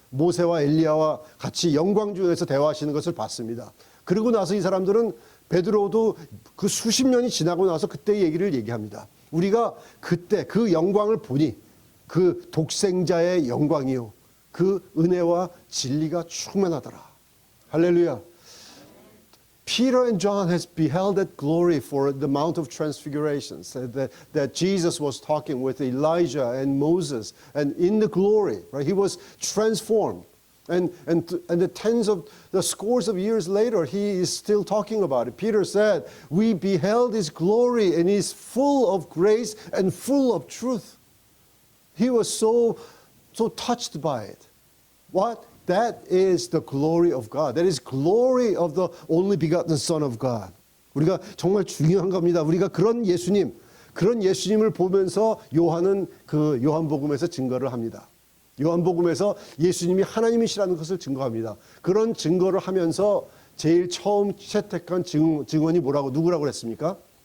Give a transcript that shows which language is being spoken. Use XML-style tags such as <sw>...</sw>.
<ko>모세와 엘리야와 같이 영광 중에서 대화하시는 것을 봤습니다. 그리고 나서 이 사람들은 베드로도 그 수십 년이 지나고 나서 그때 얘기를 얘기합니다. 우리가 그때 그 영광을 보니 그 독생자의 영광이요 그 은혜와 진리가 충만하더라. 할렐루야.</ko> <en>Peter and John has beheld that glory for the Mount of Transfiguration, that Jesus was talking with Elijah and Moses, and in the glory, right? He was transformed, and the scores of years later, he is still talking about it. Peter said, "We beheld His glory, and He's full of grace and full of truth." He was so touched by it. What? That is the glory of God. That is glory of the only begotten Son of God.</en> <ko>우리가 정말 중요한 겁니다. 우리가 그런 예수님을 보면서 요한은 그 요한복음에서 증거를 합니다. 요한복음에서 예수님이 하나님이시라는 것을 증거합니다. 그런 증거를 하면서 제일 처음 채택한 증언이 누구라고 그랬습니까?</ko>